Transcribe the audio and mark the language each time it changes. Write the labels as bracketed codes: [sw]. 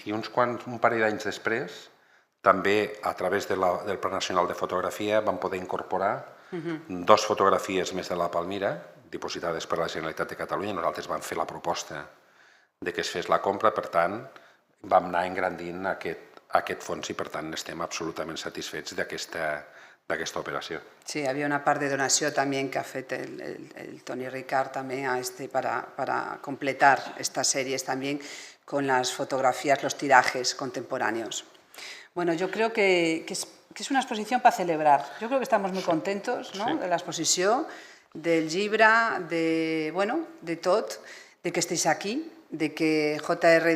[ca] I un parell d'anys després, també a través del Pla Nacional de Fotografia vam poder incorporar 2 fotografies més de la Palmira, dipositades per la Generalitat de Catalunya. Nosaltres vam fer la proposta de que es fes la compra, per tant, vam anar engrandint aquest fons i, per tant, estem absolutament satisfets d'aquesta operació. [es] Sí, había una [ca] part de donació també [es] que ha fet el Toni Ricard també para completar estas series también con las fotografías, los tirajes contemporáneos. Bueno, yo creo que es una exposición para celebrar. Yo creo que estamos muy contentos, ¿no? [ca] De la exposició, del llibre, de tot, [es] de que estéis aquí, [ca] de que J.R.